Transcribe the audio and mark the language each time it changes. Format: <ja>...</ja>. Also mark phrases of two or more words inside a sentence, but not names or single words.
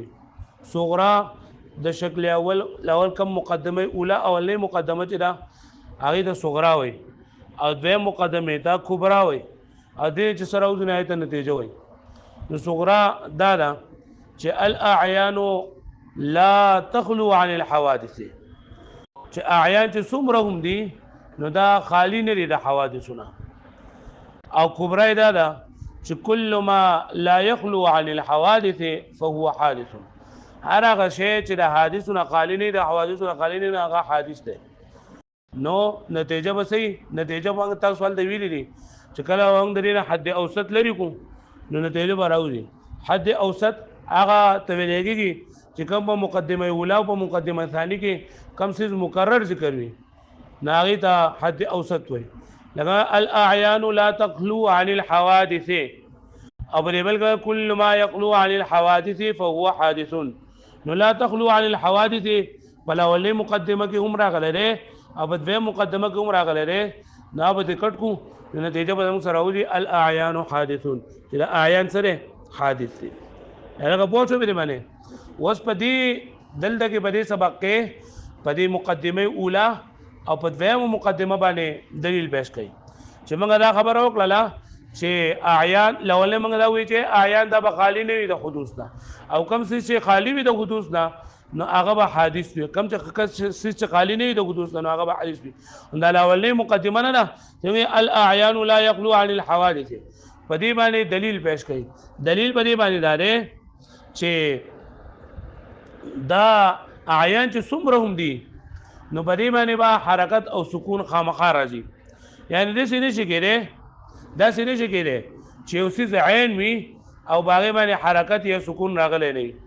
<ps>صغرا د شکل اول کم مقدمه اوله اولنۍ مقدمه چې ده هغې ته صغرا وایي، او دویم مقدمه ته کبرا وایي، او دې چې سره راوځي نو هغې ته نتیجه وایي. نو صغرا دا ده چې</ps> <ar>الاعیان لا تخلو عن الحوادث،</ar> <ps>چې اعیان چې څومره هم دي نو دا خالی نه دي د حوادثونه. او کبرا دا ده چې</ps> <ar>کل ما لا يخلو عن الحوادث فهو حادث،</ar> <ps>هر هغه شی چې د حادثونه خالی نه د حوادثونه خالی نه هغه حادث دی. نو نتیجه به صحیح، نتیجه موږ تاسو سوال دی ویلي دي چې کله موږ د دې حد اوسط لري کوم نو نتیجه به راوځي. حد اوسط هغه ته ویل کېږي چې کوم په مقدمه اوله او په مقدمه ثانی کې کم سیز مکرر ذکر وي نو هغې ته حد اوسط وایي. لکه</ps> <ar>الاعیان لا تخلو عن الحوادث،</ar> <ps>او بل</ps> <ar>كل ما يخلو عن الحوادث فهو حادث.</ar> <ps>نو</ps> <ar>لا تخلو عن الحوادث</ar> <ps>بل اولنۍ مقدمه کې هم راغلی دی او په دویم مقدمه کې هم راغلی دی، نو به دې کټ کړو نو نتیجه به زموږ سره راوځي</ps> <ar>الاعیان حادثون،</ar> <ps>چې د اعیان سره حادث دي. هغه پوه شو دې باندې. اوس په دې دلته کې په دې سبق کې په دې مقدمه اوله او په دویمه مقدمه باندې دلیل پیش کړي چې موږ دا خبره وکړله چې اعیان لولې موږ دا وایي چې اعیان دا به خالی نه وي د حدوث نه، او کم څه چې خالی وي د حدوث نه نو هغه به حادث وي، کم چې خالی نه وي د حدوث نه نو هغه به حادث وي. دا لولې مقدمه نه ده چې</ps> <ar>الاعیان لا يخلو عن الحوادث،</ar> <ps>په دې باندې دلیل پیش کړي. دلیل په دې باندې دا دی چې دا اعیان چې څومره هم دي نو په دې باندې به حرکت او سکون خامخا راځي. یعنی داسې نشي کېدی چې یو څیز عین وي او باغې باندې حرکت یا سکون راغلی نه وي.</ps>